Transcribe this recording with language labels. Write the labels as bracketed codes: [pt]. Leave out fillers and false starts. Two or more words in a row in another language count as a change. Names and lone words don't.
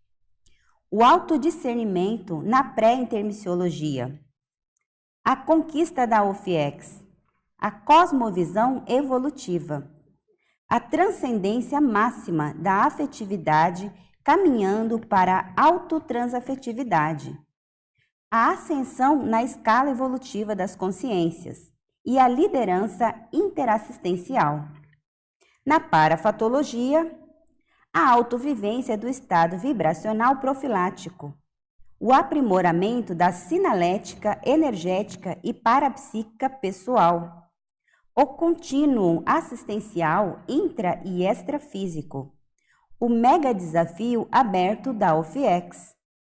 [pt] O autodiscernimento na pré-intermissiologia, a conquista da OFIEX, a cosmovisão evolutiva, a transcendência máxima da afetividade caminhando para a autotransafetividade, a ascensão na escala evolutiva das consciências e a liderança interassistencial. Na parafatologia, a autovivência do estado vibracional profilático, o aprimoramento da sinalética, energética e parapsíquica pessoal, o contínuo assistencial intra e extrafísico, o mega desafio aberto da OFIEX,